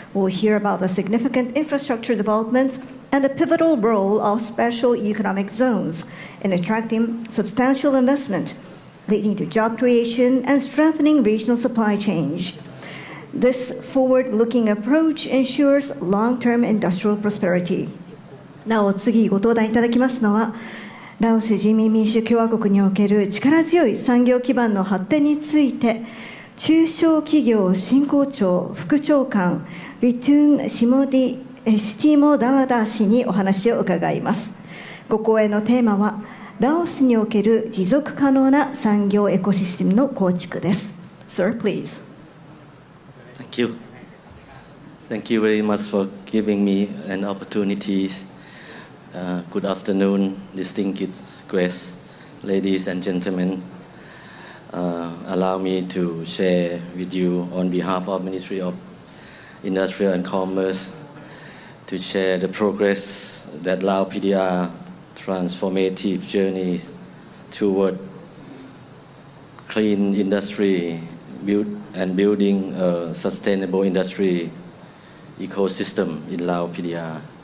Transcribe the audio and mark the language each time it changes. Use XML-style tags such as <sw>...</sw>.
<en>We'll hear about the significant infrastructure developments and the pivotal role of special economic zones in attracting substantial investment, leading to job creation and strengthening regional supply chains. This forward-looking approach ensures long-term industrial prosperity.</en> <ja>なお次ご登壇いただきますのは、ラオス人民民主共和国における力強い産業基盤の発展について、中小企業振興庁副長官ビトゥン・シティモ・ダラダ氏にお話を伺います。ご講演のテーマは、ラオスにおける持続可能な産業エコシステムの構築です。</ja> <en>Sir, please. Thank you. Thank you very much for giving me an opportunity. Good afternoon, distinguished guests, ladies and gentlemen. Allow me to share with you on behalf of Ministry of Industry and Commerce to share the progress that Lao PDR transformative journey toward clean industry and building a sustainable industry ecosystem in Lao PDR.</en>